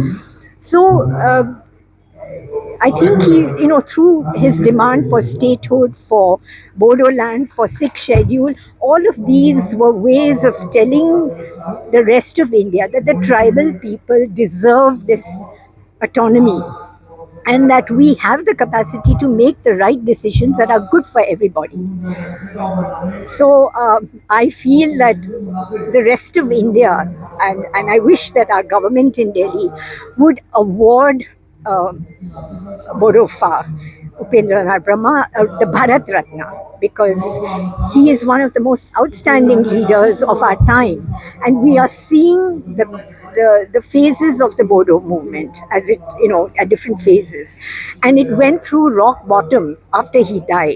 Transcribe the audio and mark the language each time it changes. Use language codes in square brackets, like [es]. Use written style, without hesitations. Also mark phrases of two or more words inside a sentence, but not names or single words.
[en] So I think he, through his demand for statehood, for Bodoland, for sixth schedule, all of these were ways of telling the rest of India that the tribal people deserve this autonomy and that we have the capacity to make the right decisions that are good for everybody. So I feel that the rest of India, and I wish that our government in Delhi would award बड'फ Upendranath Brahma the Bharat Ratna, because he is one of the most outstanding leaders of our time, and we are seeing the phases of the Bodo movement as it, at different phases, and it went through rock bottom after he died.